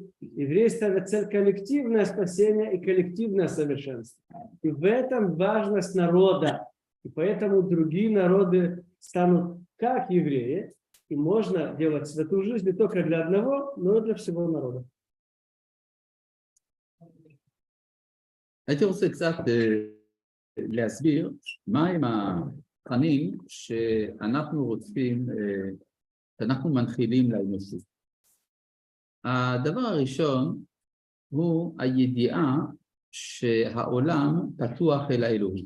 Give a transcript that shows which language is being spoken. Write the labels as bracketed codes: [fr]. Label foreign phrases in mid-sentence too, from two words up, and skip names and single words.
[ru] Евреи ставят цель коллективное спасение и коллективное совершенство. И в этом важность народа. И поэтому другие народы станут как евреи, и можно делать святую жизнь не только для одного, но и для всего народа. [he] הייתי רוצה קצת להסביר מהם התכנים שאנחנו רוצים, שאנחנו מנחילים לאנושות. הדבר הראשון הוא הידיעה שהעולם פתוח אל האלוהית.